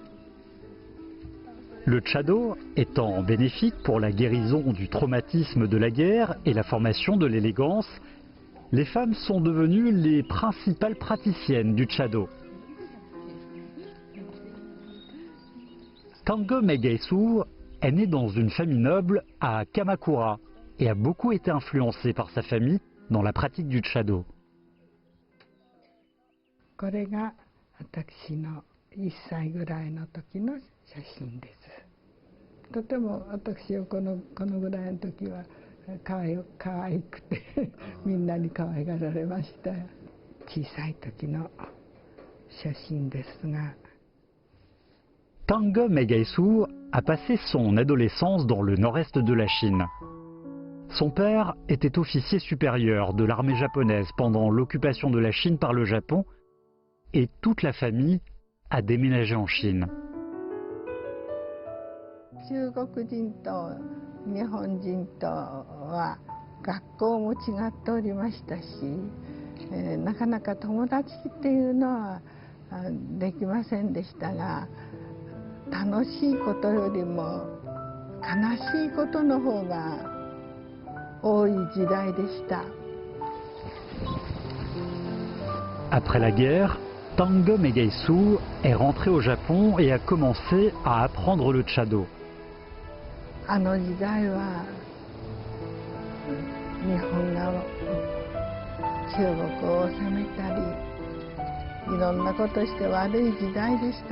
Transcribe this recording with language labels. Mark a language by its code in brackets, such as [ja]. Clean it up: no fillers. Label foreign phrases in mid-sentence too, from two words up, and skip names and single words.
[fr] Le chado étant bénéfique pour la guérison du traumatisme de la guerre et la formation de l'élégance, les femmes sont devenues les principales praticiennes du chado. Tange Meigaisu est née dans une famille noble à Kamakura et a beaucoup été influencée par sa famille dans la pratique du chado. [ja] これが私の1歳ぐらいの時の写真です。とても私はこのぐらいの時は可愛くてみんなに可愛がられました。小さい時の写真ですが。 [fr] Tange Meigaisu a passé son adolescence dans le nord-est de la Chine. Son père était officier supérieur de l'armée japonaise pendant l'occupation de la Chine par le Japon et toute la famille a déménagé en Chine. [ja] 中国人と日本人とは学校も違っておりましたし、なかなか友達っていうのはできませんでしたが、楽しいことよりも悲しいことの方が多い時代でした。 [fr] Après la guerre, Tange Meigaisu est rentré au Japon et a commencé à apprendre le chado. [ja] あの時代は日本が中国を攻めたりいろんなことして悪い時代でした。